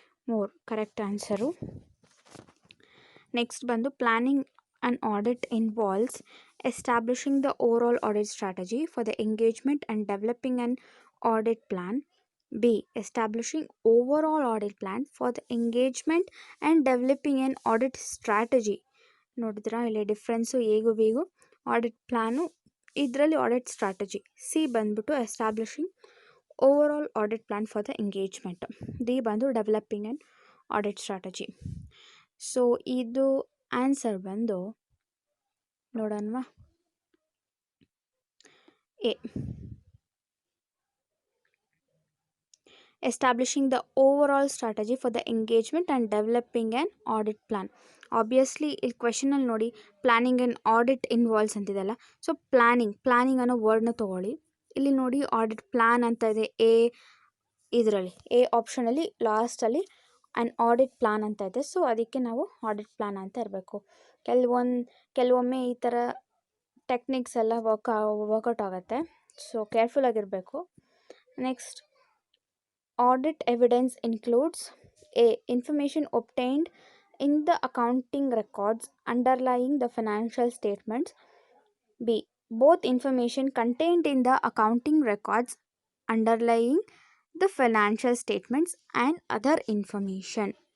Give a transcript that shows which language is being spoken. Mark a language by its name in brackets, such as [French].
[English] More correct answer. Next ಬಂದು planning an audit involves establishing the overall audit strategy for the engagement and developing an audit plan. B. Establishing overall audit plan for the engagement and developing an audit strategy. [Kannada] ನೋಡಿದ್ರಾ ಇಲ್ಲಿ difference ಹೇಗೂ ಬೇಗೂ. Audit plan, ಇದರಲ್ಲಿ audit strategy. [English] C ಬಂದ್ಬಿಟ್ಟು establishing overall audit plan for the engagement. D ಬಂದು developing and audit strategy. So [Kannada] ಇದು answer ಬಂದು ನೋಡೋಣವಾ. [English] A, establishing the overall strategy for the engagement and developing an audit plan. [Kannada] Obviously ಇಲ್ಲಿ ಕ್ವೆಶನಲ್ಲಿ ನೋಡಿ [English] planning and audit involves [Kannada] ಅಂತಿದೆಲ್ಲ. So planning ಅನ್ನೋ ವರ್ಡ್ನ ತೊಗೊಳ್ಳಿ. ಇಲ್ಲಿ ನೋಡಿ audit plan ಅಂತ ಇದೆ ಇದರಲ್ಲಿ ಎ ಆಪ್ಷನಲ್ಲಿ ಲಾಸ್ಟಲ್ಲಿ ಆ್ಯಂಡ್ ಆಡಿಟ್ ಪ್ಲಾನ್ ಅಂತ ಇದೆ. ಸೊ ಅದಕ್ಕೆ ನಾವು ಆಡಿಟ್ ಪ್ಲಾನ್ ಅಂತ ಇರಬೇಕು. ಕೆಲವೊಮ್ಮೆ ಈ ಥರ ಟೆಕ್ನಿಕ್ಸ್ ಎಲ್ಲ ವರ್ಕೌಟ್ ಆಗುತ್ತೆ. So ಕೇರ್ಫುಲ್ಲಾಗಿರಬೇಕು. [English] Next, audit evidence includes A. Information obtained in the accounting records underlying the financial statements. B. Both information contained in the accounting records underlying the financial statements and other information.